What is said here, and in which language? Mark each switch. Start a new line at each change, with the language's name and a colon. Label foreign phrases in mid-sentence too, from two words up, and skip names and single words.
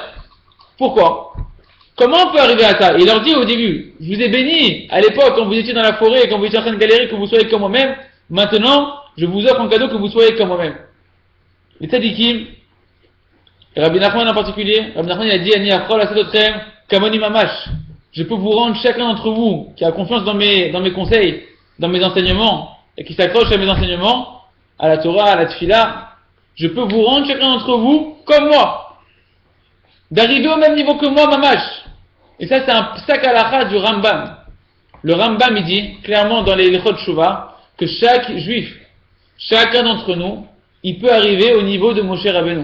French: Pourquoi? Comment on peut arriver à ça? Il leur dit au début, je vous ai béni à l'époque quand vous étiez dans la forêt, quand vous étiez en train de galérer, que vous soyez comme moi-même. Maintenant, je vous offre en cadeau que vous soyez comme moi-même. Les tzadikim, Rabbi Nachman en particulier, Rabbi Nachman il a dit,
Hebrew: אני יכול לעשותכם כמוני ממש.
French: Je peux vous rendre chacun d'entre vous qui a confiance dans mes conseils, dans mes enseignements, et qui s'accroche à mes enseignements, à la Torah, à la Tfila. Je peux vous rendre chacun d'entre vous comme moi. D'arriver au même niveau que moi, mamash. Et ça, c'est un
Hebrew: פסק הלכה
French: du Rambam. Le Rambam, il dit, clairement dans les
Hebrew: הלכות תשובה,
French: que chaque juif, chacun d'entre nous, il peut arriver au niveau de Moshe Rabbeinu.